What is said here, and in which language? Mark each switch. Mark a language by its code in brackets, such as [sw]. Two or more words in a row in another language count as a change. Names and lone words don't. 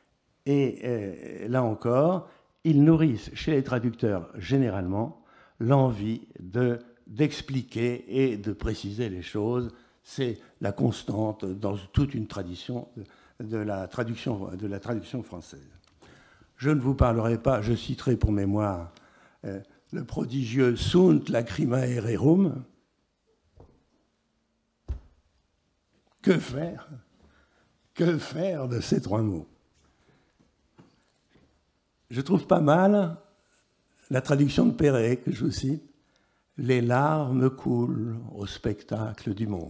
[fr] Et là encore, ils nourrissent chez les traducteurs généralement l'envie d'expliquer et de préciser les choses. C'est la constante dans toute une tradition de la traduction française. Je ne vous parlerai pas, je citerai pour mémoire le prodigieux [la] Sunt lacrimae rerum. [fr] Que faire? Que faire de ces trois mots? Je trouve pas mal la traduction de Perret, que je vous cite. « Les larmes coulent au spectacle du monde.